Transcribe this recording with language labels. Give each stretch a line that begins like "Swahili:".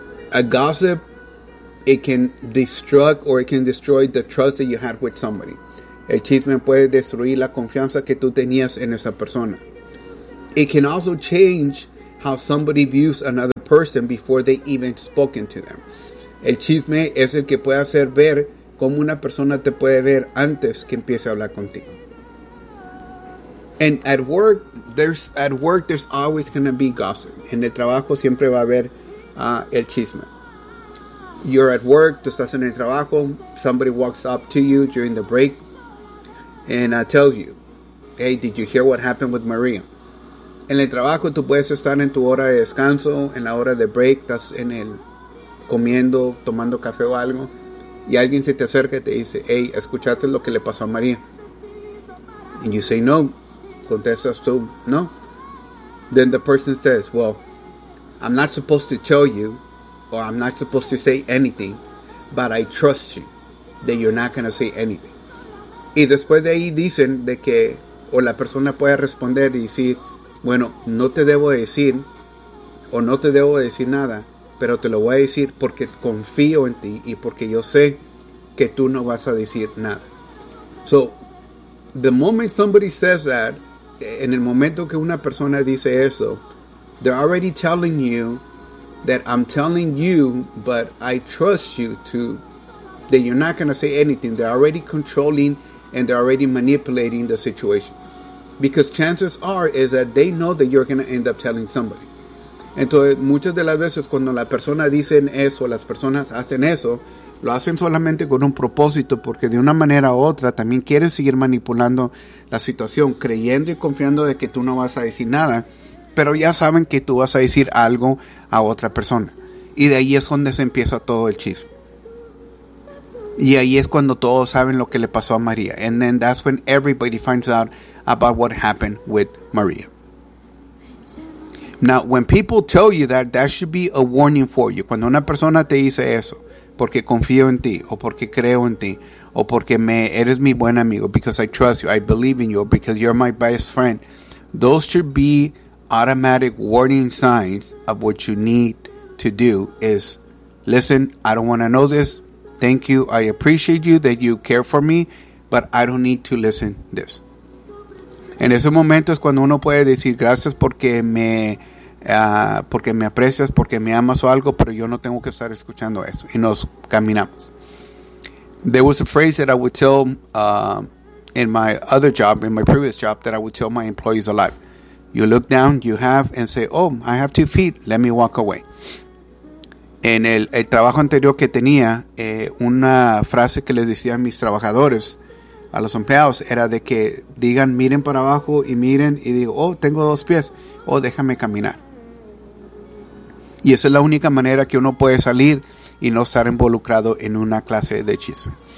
English: A gossip, it can destroy the trust that you had with somebody.
Spanish: El chisme puede destruir la confianza que tú tenías en esa persona.
English: it can also change how somebody views another person before they even spoken to them.
Spanish: El chisme es el que puede hacer ver cómo una persona te puede ver antes que empiece a hablar contigo.
English: And at work there's always going to be gossip.
Spanish: En el trabajo siempre va a haber el chisme.
English: You're at work,
Spanish: tú estás en el trabajo,
English: somebody walks up to you during the break and tells you, hey, did you hear what happened with Maria?
Spanish: En el trabajo tú puedes estar en tu hora de descanso, en la hora de break, estás en el comiendo, tomando café o algo, y alguien se te acerca y te dice, hey, ¿escuchaste lo que le pasó a Maria?
English: And you say no.
Spanish: Contestas tú, no.
English: Then the person says, well, I'm not supposed to tell you, or I'm not supposed to say anything, but I trust you that you're not going to say anything.
Spanish: Y después de ahí dicen de que, o la persona puede responder y decir, bueno, no te debo decir, o no te debo decir nada, pero te lo voy a decir porque confío en ti y porque yo sé que tú no vas a decir nada.
English: So, the moment somebody says that,
Spanish: en el momento que una persona dice eso,
English: they're already telling you that I'm telling you, but I trust you to, that you're not going to say anything. They're already controlling and they're already manipulating the situation. Because chances are is that they know that you're going to end up telling somebody.
Spanish: Entonces, muchas de las veces cuando la persona dice eso, las personas hacen eso, lo hacen solamente con un propósito, porque de una manera u otra también quieren seguir manipulando la situación, creyendo y confiando de que tú no vas a decir nada, pero ya saben que tú vas a decir algo a otra persona. Y de ahí es donde se empieza todo el chisme. Y ahí es cuando todos saben lo que le pasó a María.
English: And then that's when everybody finds out about what happened with María. Now, when people tell you that, that should be a warning for you.
Spanish: Cuando una persona te dice eso, porque confío en ti, o porque creo en ti, o porque eres mi buen amigo,
English: because I trust you, I believe in you, because you're my best friend, those should be automatic warning signs of what you need to do is, listen, I don't want to know this, thank you, I appreciate you, that you care for me, but I don't need to listen to this.
Spanish: En ese momento es cuando uno puede decir, gracias porque me aprecias, porque me amas o algo, pero yo no tengo que estar escuchando eso. Y nos caminamos.
English: There was a phrase that I would tell in my other job, in my previous job, that I would tell my employees a lot. You look down, you have, and say, oh, I have 2 feet, let me walk away.
Spanish: En el trabajo anterior que tenía, una frase que les decía a mis trabajadores, a los empleados, era de que digan, miren para abajo y miren, y digo, oh, tengo 2 pies, oh, déjame caminar. Y esa es la única manera que uno puede salir y no estar involucrado en una clase de chisme.